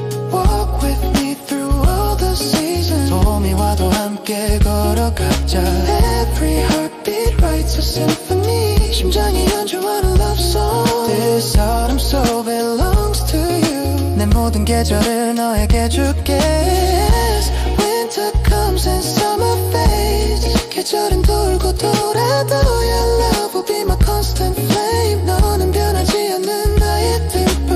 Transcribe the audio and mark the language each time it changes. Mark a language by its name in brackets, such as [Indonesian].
[English] Walk with me through all the seasons. [Korean] 소음이 와도 함께 걸어가자. [English] Every heartbeat writes a symphony. [Korean] 심장이 연주하는 [English] love song. This autumn soul belongs to you. [Korean] 내 모든 계절을 너에게 줄게. [English] Winter comes and summer fades. [Korean] 계절은 돌고 돌아도 [English] your love will be my constant flame. [Korean] 너는 변하지 않는 나의 뒷불.